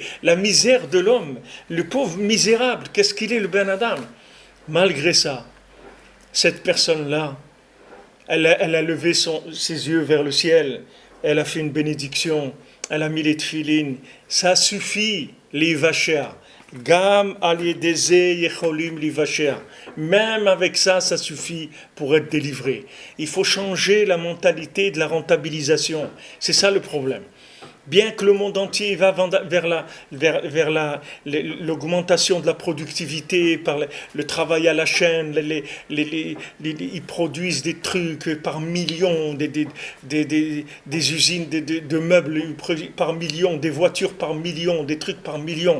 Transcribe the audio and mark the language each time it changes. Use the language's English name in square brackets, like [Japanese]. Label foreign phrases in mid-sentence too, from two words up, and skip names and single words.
[French] La misère de l'homme, le pauvre misérable, qu'est-ce qu'il est, le [Hebrew] בן אדם? [French] Malgré ça, cette personne-là, elle a levé ses yeux vers le ciel, elle a fait une bénédiction, elle a mis les tefilines, ça suffit, les vachers. [Hebrew] גם על ידי זה יכולים להיוושע. [French] Même avec ça, ça suffit pour être délivré. Il faut changer la mentalité de la rentabilisation. C'est ça le problème. Bien que le monde entier va vers l'augmentation de la productivité par le travail à la chaîne, ils produisent des trucs par millions, des usines de meubles par millions, des voitures par millions, des trucs par millions.